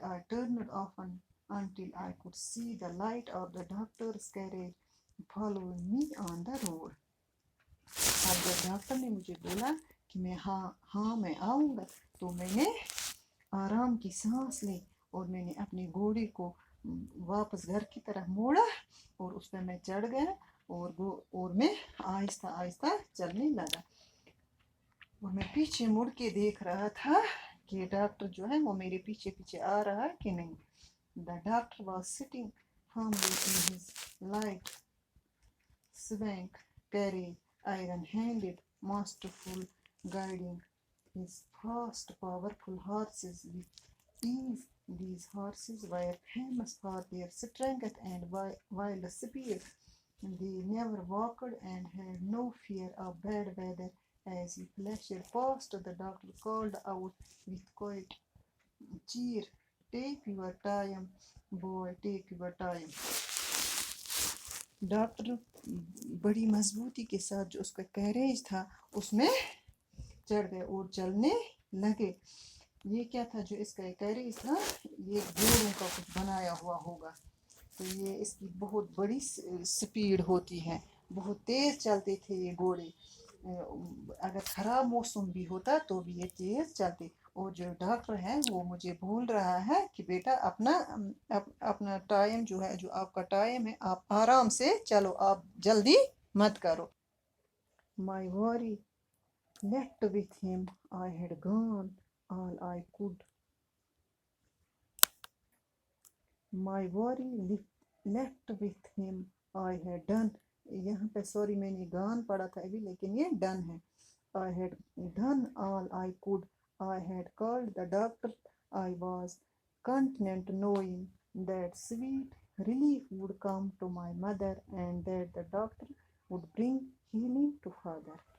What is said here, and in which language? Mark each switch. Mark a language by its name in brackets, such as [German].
[English] I turned often until I could see the light of the doctor's carriage following me on the road. [Hindi] अब जब doctor ने मुझे बोला कि मैं आऊँगा, तो मैंने आराम की सांस ली और मैंने अपने घोड़े को वापस घर की तरफ मोड़ा और उस पर मैं चढ़ गया और मैं आहिस्ता आहिस्ता चलने लगा. और मैं पीछे मुड़ के देख रहा था कि डॉक्टर जो है वो मेरे पीछे पीछे आ रहा है कि नहीं. [English] The doctor was sitting firmly in his light swank carriage, iron-handed, masterful, guiding his fast, powerful horses with ease. These horses were famous for their strength and wild speed. They never walked and had no fear of bad weather. As he flashed past, the doctor called out with quiet cheer, "Take your time, boy, take your time." [Hindi] Doctor बड़ी मजबूती के साथ जो उसका carriage था उसमें चढ़ गए और चलने लगे. ये क्या था जो इसका कैरेज था? ये घोड़ों का कुछ बनाया हुआ होगा. तो ये इसकी बहुत बड़ी स्पीड होती है, बहुत तेज़ चलते थे ये घोड़े. अगर ख़राब मौसम भी होता तो भी ये तेज़ चलते. और जो डॉक्टर है वो मुझे बोल रहा है कि बेटा अपना टाइम जो है, जो आपका टाइम है, आप आराम से चलो, आप जल्दी मत करो. [English] My worry left with him. I had gone all I could. My worry left with him. I had done. [Hindi] यहाँ पे सॉरी मैंने गान पढ़ा था अभी, लेकिन ये डन है. [English] I had done all I could. I had called the doctor. I was content knowing that sweet relief would come to my mother and that the doctor would bring healing to father.